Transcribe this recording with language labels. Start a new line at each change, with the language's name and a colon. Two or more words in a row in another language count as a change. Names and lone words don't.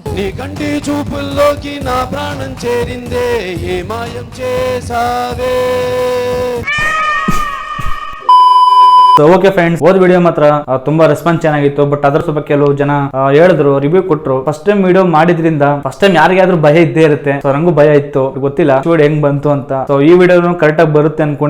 Telugu: నీ కంటి చూపుల్లోకి నా ప్రాణం చేరిందే, ఏ మాయం చేసావే.
English: okay friends,
Kannada: ಓದ್ ವಿಡಿಯೋ ಮಾತ್ರ ತುಂಬಾ ರೆಸ್ಪಾನ್ಸ್ ಚೆನ್ನಾಗಿತ್ತು. ಬಟ್ ಅದ್ರ ಸ್ವಲ್ಪ ಕೆಲವು ಜನ ಹೇಳಿದ್ರು, ರಿವ್ಯೂ ಕೊಟ್ರು.
English: first time
Kannada: ವಿಡಿಯೋ ಮಾಡಿದ್ರಿಂದ
English: first time
Kannada: ಯಾರಿಗಾದ್ರೂ ಭಯ ಇದ್ದೇ ಇರುತ್ತೆ. ಸೊ ನಂಗೂ ಭಯ ಇತ್ತು, ಗೊತ್ತಿಲ್ಲ ಸ್ಟೂಡಿಯೋ ಹೆಂಗ್ ಬಂತು ಅಂತ. ಸೊ ಈ ವಿಡಿಯೋ ಕರೆಕ್ಟ್ ಆಗಿ ಬರುತ್ತೆ ಅನ್ಕೊಂಡಿದೀನಿ.